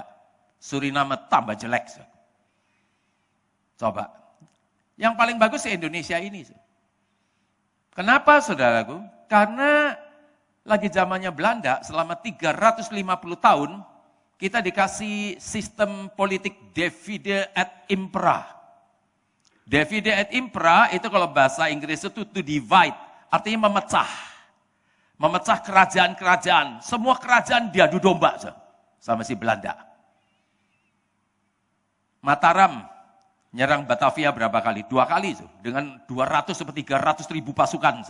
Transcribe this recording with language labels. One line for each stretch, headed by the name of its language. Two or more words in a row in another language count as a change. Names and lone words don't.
Indonesian: Suriname tambah jelek. Coba. Yang paling bagus di Indonesia ini. Kenapa saudaraku? Karena lagi zamannya Belanda, selama 350 tahun, kita dikasih sistem politik
Latin: divide et impera. Divide et impera
Indonesian: itu kalau bahasa Inggris itu
English: to divide,
Indonesian: artinya memecah. Memecah kerajaan-kerajaan. Semua kerajaan diadu domba sama si Belanda. Mataram nyerang Batavia berapa kali? 2 kali. Dengan 200 sampai 300 ribu pasukan.